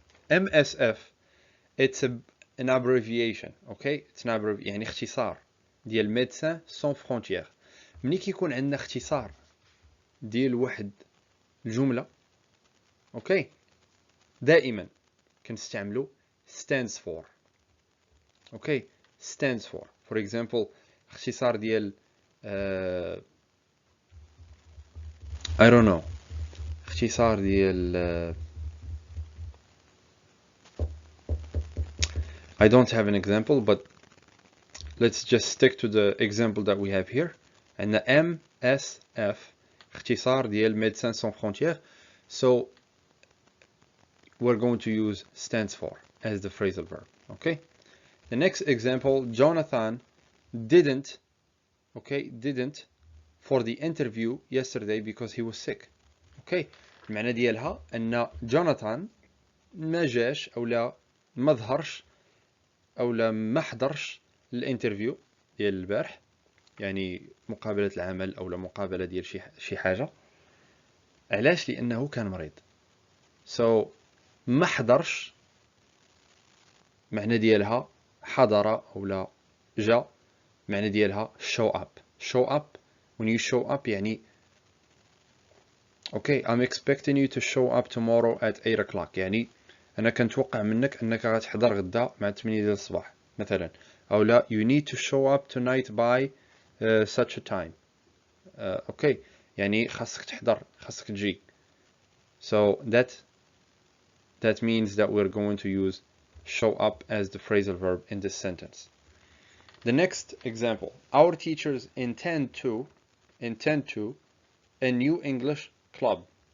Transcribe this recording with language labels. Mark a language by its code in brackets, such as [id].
[en] MSF, it's an abbreviation. Okay, it's an abbreviation [ar] يعني اختصار ديال [en] Médecins Sans Frontières. [ar] ملي كيكون عندنا اختصار ديال واحد الجملة، اوكي، دائما كنستعملو stands for. [en] Okay, stands for. For example, [ar] اختصار ديال [en] I don't know، اختصار ديال I don't have an example, but let's just stick to the example that we have here. [ar] عندنا MSF اختصار ديال [en] Médecins Sans Frontières, so we're going to use stands for as the phrasal verb. Okay. The next example, Jonathan didn't for the interview yesterday because he was sick. Okay. [ar] المعنى ديالها ان جوناثان ما جاش او لا ما ظهرش او لا ما حضرش الانترفيو ديال البارح، يعني مقابلة العمل او لا مقابلة ديال شي حاجة. علاش؟ لانه كان مريض. so ما حضرش معنى ديالها حضر او لا جا، معنى ديالها show up. [en] when you show up يعني okay, I'm expecting you to show up tomorrow at 8 o'clock. [ar] يعني انا كنتوقع منك انك غتحضر غدا مع 8 ديال الصباح مثلا، او لا [en] you need to show up tonight by such a time. [ar] okay, يعني خاصك تحضر، خاصك تجي. [en] so that means that we're going to use show up as the phrasal verb in this sentence. The next example, our teachers intend to a new English club.